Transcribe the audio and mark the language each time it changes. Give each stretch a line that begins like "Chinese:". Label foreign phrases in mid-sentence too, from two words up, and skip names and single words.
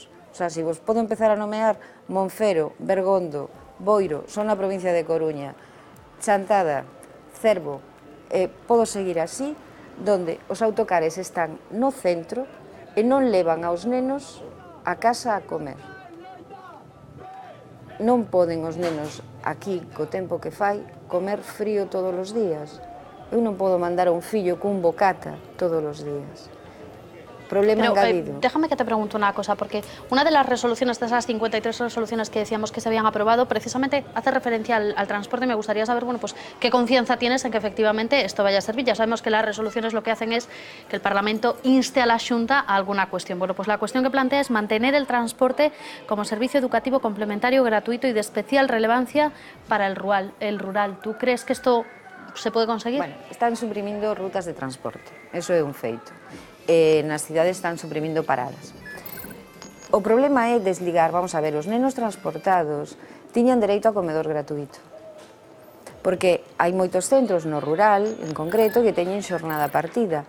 Spanish: O sea,
Galician: se vos podo empezar a nomear Monfero, Bergondo, Boiro, son na provincia de Coruña, Chantada, Cervo, podo seguir así, donde os autocares están no centro e non levan aos nenos a casa a comer. Non poden os nenos aquí, co tempo que fai, comer frío todos os días. Eu non podo mandar a un fillo cun bocata todos os días. Problema engadido.
Spanish: Déjame que te pregunte una cosa, porque una de las resoluciones, de esas 53 resoluciones que decíamos que se habían aprobado, precisamente hace referencia al transporte. Me gustaría saber, bueno, pues qué confianza tienes en que efectivamente esto vaya a servir. Ya sabemos que las resoluciones lo que hacen es que el Parlamento inste a la Xunta a alguna cuestión. Bueno, pues la cuestión que plantea es mantener el transporte como servicio educativo complementario, gratuito y de especial relevancia para el rural. ¿Tú crees que esto se puede conseguir?
Galician: Bueno, están suprimindo rutas de transporte, eso é un feito. Nas cidades están suprimindo paradas. O problema é desligar, vamos a ver, os nenos transportados tiñan dereito a comedor gratuito. Porque hai moitos centros no rural, en concreto, que teñen xornada partida.